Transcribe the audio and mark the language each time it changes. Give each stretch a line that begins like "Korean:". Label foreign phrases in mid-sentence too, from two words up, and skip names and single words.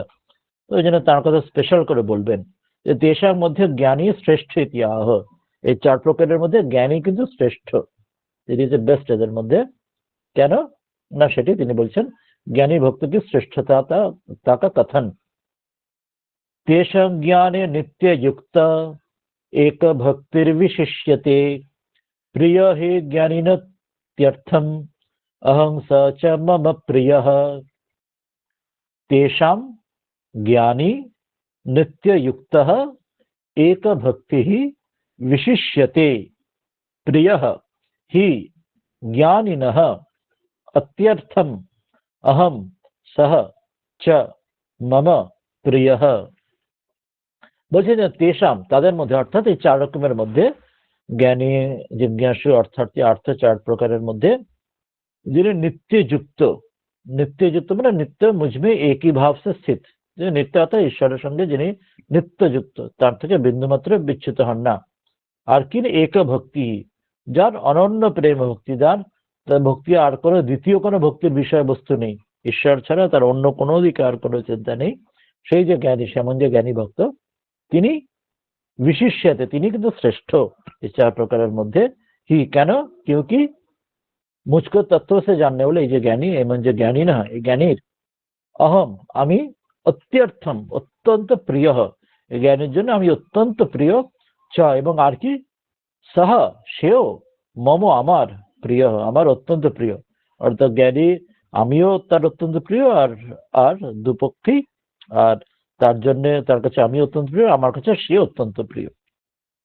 Bangla: তো ওই জন্য তার কথা স্পেশাল করে বলবেন যে দেশের মধ্যে জ্ঞানী শ্রেষ্ঠ ইতিহাহ, এই চার প্রকারের মধ্যে জ্ঞানী কিন্তু শ্রেষ্ঠ,
English: it is the best
Bangla: এদের মধ্যে। কেন না সেটি তিনি বলছেন
Hindi: ज्ञानी भक्त की श्रेष्ठता ताका कथन
Sanskrit: तेषां ज्ञाने नित्ययुक्त एक भक्तिर्विशिष्यते प्रिय हि ज्ञानिनत्यर्थम् अहं स च मम प्रियः। तेषां ज्ञानी नित्ययुक्तः एक भक्तिः विशिष्यते प्रियः हि ज्ञानिनः अत्यर्थम् अहं सः च मम प्रियः।
Bangla: বলছে যে তেষাম তাদের মধ্যে, অর্থাৎ এই চার রকমের মধ্যে জ্ঞানী জিজ্ঞাসু অর্থার্থী আর্থ চার প্রকারের মধ্যে যিনি নিত্যযুক্ত মানে
Hindi: नित्य मुझमें एक ही भाव से स्थित,
Bangla: যে নিত্য অর্থাৎ ঈশ্বরের সঙ্গে যিনি নিত্যযুক্ত, তার থেকে বিন্দুমাত্র বিচ্যুত হন না। আর কি এক ভক্তি, যার অনন্য প্রেম ভক্তি, যার ভক্তি আর কোনো দ্বিতীয় কোনো ভক্তির বিষয়বস্তু নেই, ঈশ্বর ছাড়া তার অন্য কোনো দিকে আর কোনো চিন্তা নেই, সেই যে জ্ঞানী, সেমন যে জ্ঞানী ভক্ত তিনি विशिष्यते, তিনি কিন্তু শ্রেষ্ঠ এই চার প্রকারের মধ্যে। হি কেন,
Hindi: क्योंकि मुझको तत्व से जानने वाले
Bangla: এই যে জ্ঞানী, এমন যে জ্ঞানী না, এই জ্ঞানীর অহম আমি, অত্যর্থম অত্যন্ত প্রিয়, এই জ্ঞানীর জন্য আমি অত্যন্ত প্রিয়, চ এবং আর কি, সহ সেও, মম আমার, প্রিয় আমার অত্যন্ত প্রিয়। অর্থাৎ জ্ঞানী আমিও তার অত্যন্ত প্রিয়, আর আর দুপক্ষেই, আর তার জন্য তার কাছে আমি অত্যন্ত প্রিয়, আমার কাছে সে অত্যন্ত প্রিয়।